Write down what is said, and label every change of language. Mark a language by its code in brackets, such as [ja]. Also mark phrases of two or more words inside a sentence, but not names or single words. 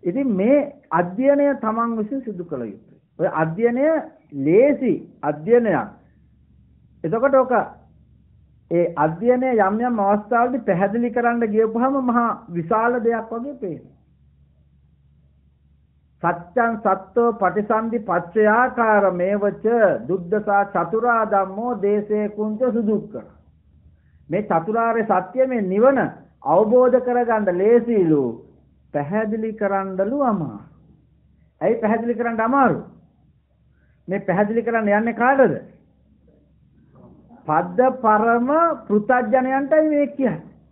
[si] ඉතින් මේ අධ්‍යයනය තමන් විසින් සිදු කළ යුතුයි. ඔය අධ්‍යයනය ලේසි අධ්‍යයනයක්. එතකොට ඔක ඒ අධ්‍යයනය යම් යම් අවස්ථාවලදී පැහැදිලි කරන්න ගියපුවාම මහා විශාල දෙයක් වගේ පේනවා. [pi] සත්‍යං සත්තෝ පටිසන්ධි පච්චයාකාර මේවච දුද්දසා චතුරා ධම්මෝ දේසේ කුංච සුදුක්ඛ. [si] මේ චතුරාර්ය සත්‍ය මේ නිවන අවබෝධ කරගන්න ලේසිලු පැහැදිලි කරන්නලු අමාරු. ඇයි පැහැදිලි කරන්න අමාරු? මේ පැහැදිලි කරන්න යන්නේ කාටද? පද්ද පරම පෘථග්ජනයන්ටයි මේ කියන්නේ.